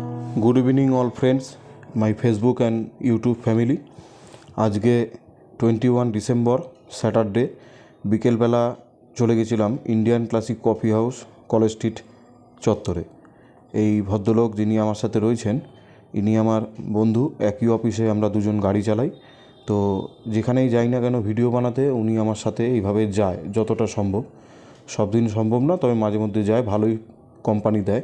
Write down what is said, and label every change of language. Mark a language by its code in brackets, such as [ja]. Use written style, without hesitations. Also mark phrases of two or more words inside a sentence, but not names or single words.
[en] Good evening all friends my Facebook and YouTube family. [bn] আজকে 21 ডিসেম্বর স্যাটারডে বিকেল বেলা চলে গেছিলাম ইন্ডিয়ান ক্লাসিক কফি হাউস কলেজ স্ট্রিট চত্বরে। এই ভদ্রলোক যিনি আমার সাথে রয়েছেন ইনি আমার বন্ধু, একই অফিসে আমরা দুজন গাড়ি চালাই। তো যেখানেই যাই না কেন ভিডিও বানাতে উনি আমার সাথে এইভাবে যায় যতটা সম্ভব। সব দিন সম্ভব না, তবে মাঝে মধ্যে যায়, ভালোই কোম্পানি দেয়।